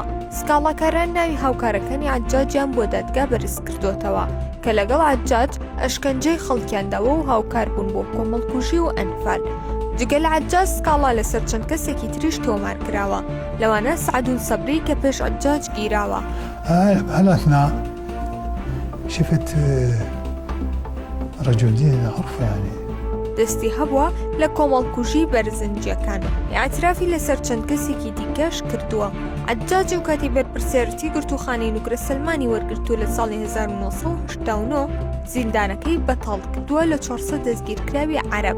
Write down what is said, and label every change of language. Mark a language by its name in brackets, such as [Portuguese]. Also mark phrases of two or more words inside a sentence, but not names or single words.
[Central Kurdish] سکاڵاکاران ناوی هاوکارەکانی عەجاجیان بۆ دادگا بەرز کردوتەوە کە لەگەڵ عەجاج ئەشکەنجەی خەڵکیانداوە و هاوکار بوون بۆ کۆمەڵکوژی و ئەنفال. جگە لە عەجاج سکاڵا لەسەر چەند کەسێکی تریش تۆمار کراوە، لەوانە سعدول سەبری کە پێش عەجاج گیراوە. [Arabic] هل أثناء شفت رجل دين عرفه يعني [Central Kurdish] دەستی هەبووە لە کۆمەڵکوژی بەرزنجیەکان. ئاعترافی لەسەر چەند کەسێکی دیکەش کردووە. عەجاج و کاتی بەرپرسیارەتی گرتوخانەی نوگرە سەلمانی وەرگرتووە لە ساڵی 1989 زیندانەکەی بەتاڵ کردووە لە 400 دەستگیرکراوی عەرەب.